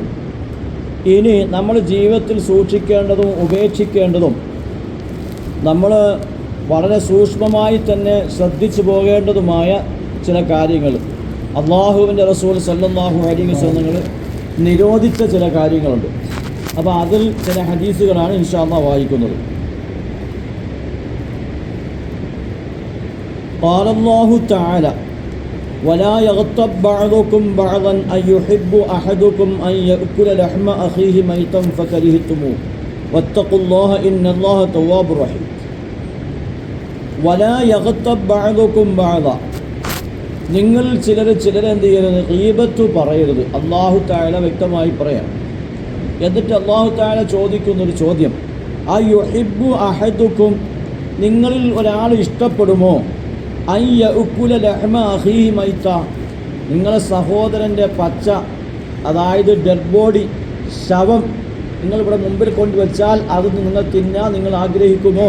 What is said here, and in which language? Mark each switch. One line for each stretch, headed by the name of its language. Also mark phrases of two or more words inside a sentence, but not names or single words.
Malayalam: ഇനി നമ്മൾ ജീവിതത്തിൽ സൂക്ഷിക്കേണ്ടതും ഉപേക്ഷിക്കേണ്ടതും നമ്മൾ വളരെ സൂക്ഷ്മമായി തന്നെ ശ്രദ്ധിച്ചു പോകേണ്ടതുമായ ചില കാര്യങ്ങൾ, അള്ളാഹുവിൻ്റെ റസൂൽ
Arabic: صلى الله عليه وسلم
Malayalam: നിരോധിച്ച ചില കാര്യങ്ങളുണ്ട്. അപ്പോൾ അതിൽ ചില ഹദീസുകളാണ്
Arabic: إن شاء الله
Malayalam: വായിക്കുന്നത്.
Arabic: قال الله تعالى ولا يغتب بعضكم بعضا أن يحب أحدكم أن يأكل لحم أخيه ميتا فكرهتموه واتقوا الله إن الله تواب رحيم. ولا يغتب بعضكم بعضا,
Malayalam: നിങ്ങൾ ചിലരെ എന്ത് ചെയ്യരുത്, ഗീബത്ത് പറയരുത്.
Arabic: الله تعالى
Malayalam: വ്യക്തമായി പറയാം. എന്നിട്ട്
Arabic: الله تعالى
Malayalam: ചോദിക്കുന്നൊരു ചോദ്യം,
Arabic: أيحب أحدكم,
Malayalam: നിങ്ങളിൽ ഒരാൾ ഇഷ്ടപ്പെടുമോ,
Arabic: أن يأكل لحم أخيه ميتا,
Malayalam: നിങ്ങളെ സഹോദരൻ്റെ പച്ച, അതായത്
English: dead body,
Malayalam: ശവം നിങ്ങളിവിടെ മുമ്പിൽ കൊണ്ടുവച്ചാൽ അത് നിങ്ങൾ തിന്നാൻ നിങ്ങൾ ആഗ്രഹിക്കുമോ?